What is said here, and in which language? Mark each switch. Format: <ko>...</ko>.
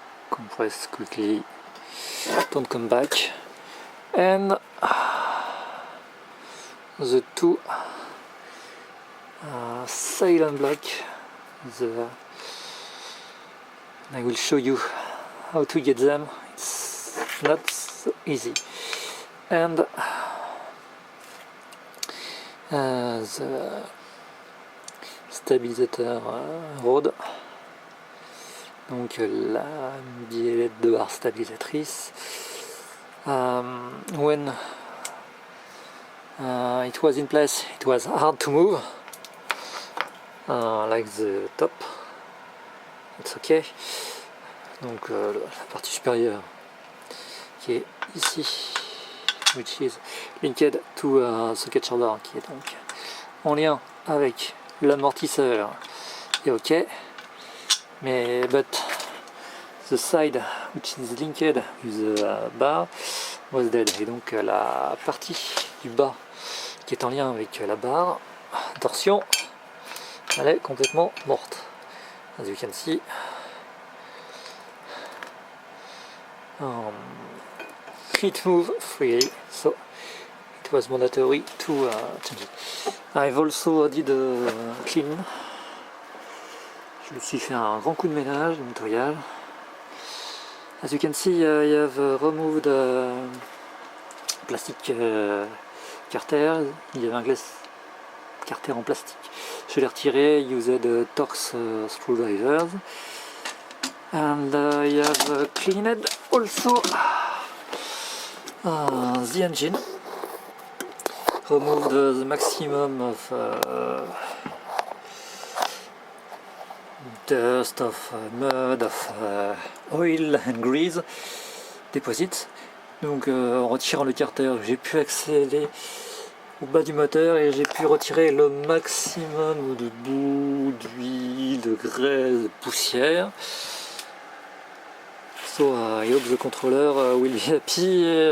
<en>Compress quickly, don't come back, and the two silent block. I will show you how to get them. It's not so easy. And the stabilisateur rod.</en> <fr>Donc la biellette de barre stabilisatrice.</fr> <en>When it was in place, it was hard to move, like the top. It's okay.</en> <fr>Donc la partie supérieure qui est ici,</fr> <en>which is linked to socket shoulder,</en> <fr>qui est donc en lien avec l'amortisseur, est ok.</fr> <en>Mais but the side which is linked with the bar was dead.</en> <fr>Et donc la partie du bas qui est en lien avec la barre torsion, elle est complètement morte.</fr> <en>As you can see, it moved freely, so it was mandatory to change it. I've also did a clean.</en> <fr>Je me suis fait un grand coup de ménage, de nettoyage.</fr> <en>As you can see, I have removed plastic carter.</en> <fr>Il y avait un glace carter en plastique. Je l'ai retiré,</fr> <en>used Torx screwdrivers. And I have cleaned also the engine. Removed the maximum of dust, of mud, of oil and grease deposits.</en> <fr>Donc en retirant le carter, j'ai pu accéder au bas du moteur et j'ai pu retirer le maximum de boue, d'huile, de graisse, de poussière.</fr> <en>So I hope the controller will be happy.</en>